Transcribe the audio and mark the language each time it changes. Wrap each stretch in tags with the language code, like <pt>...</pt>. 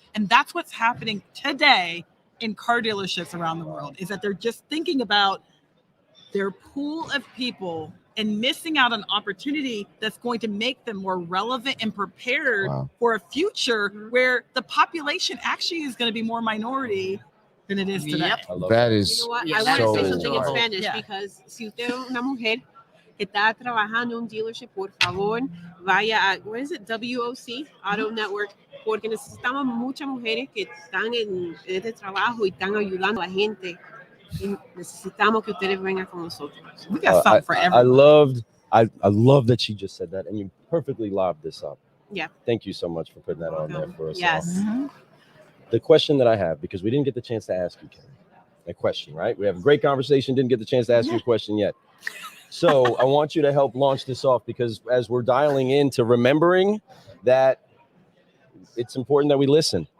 <en>And that's what's happening today in car dealerships around the world, is that they're just thinking about their pool of people and missing out on opportunity that's going to make them more relevant and prepared for a future where the population actually is going to be more minority than it is today. That is you know what? I want to say something in Spanish because</en> <es>si usted es una mujer que está trabajando en un dealership, por favor, vaya a,</es> <en>what is it,</en> <es>WOC, Auto Network, porque necesitamos muchas mujeres que están en este trabajo y están ayudando a la gente. Necesitamos que ustedes vengan con nosotros.</es> <en>We got something for everyone. I love that she just said that, and you perfectly lobbed this up. Yeah. Thank you so much for putting that on there for us. Yes. All. The question that I have, because we didn't get the chance to ask you, Kerri, a question, right? We have a great conversation, didn't get the chance to ask you a question yet. So I want you to help launch this off, because as we're dialing into remembering that it's important that we listen.</en>